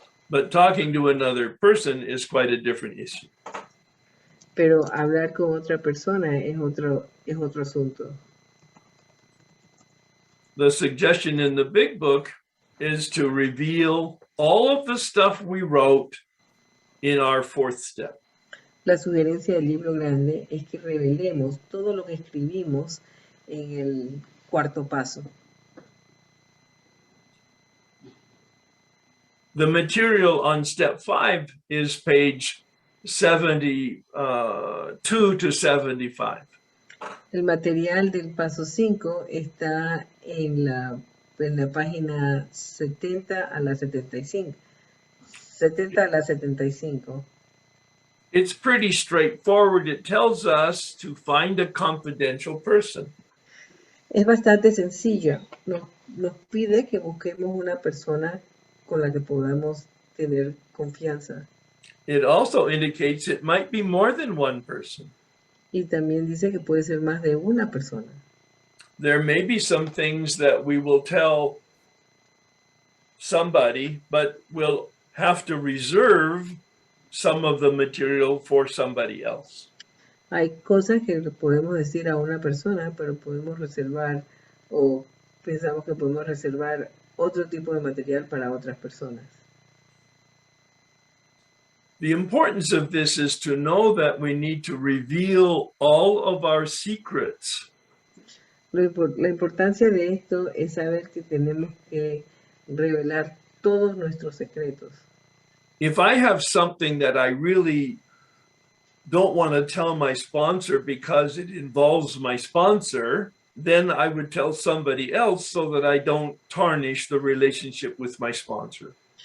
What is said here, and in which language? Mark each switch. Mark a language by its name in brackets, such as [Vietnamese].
[English] But talking to another person is quite a different issue. [Spanish] Pero hablar con otra persona es otro asunto. [English] The suggestion in the big book is to reveal all of the stuff we wrote in our fourth step. [Spanish] La sugerencia del libro grande es que revelemos todo lo que escribimos en el cuarto paso. [English] The material on step 5 is page 72 to 75. [Spanish] El material del paso 5 está en la página 70 a la 75. 70 a la 75. [English] It's pretty straightforward. It tells us to find a confidential person. [Spanish] Es bastante sencillo. Nos pide que busquemos una persona con la que podamos tener confianza. [English] It also indicates it might be more than one person. [Spanish] Y también dice que puede ser más de una persona. [English] There may be some things that we will tell somebody, but we'll have to reserve some of the material for somebody else. [Spanish] Hay cosas que le podemos decir a una persona, pero podemos reservar o pensamos que podemos reservar otro tipo de material para otras personas. [English] The importance of this is to know that we need to reveal all of our secrets. [Spanish] La importancia de esto es saber que tenemos que revelar todos nuestros secretos. [English] If I have something that I really don't want to tell my sponsor because it involves my sponsor, then I would tell somebody else so that I don't tarnish the relationship with my sponsor.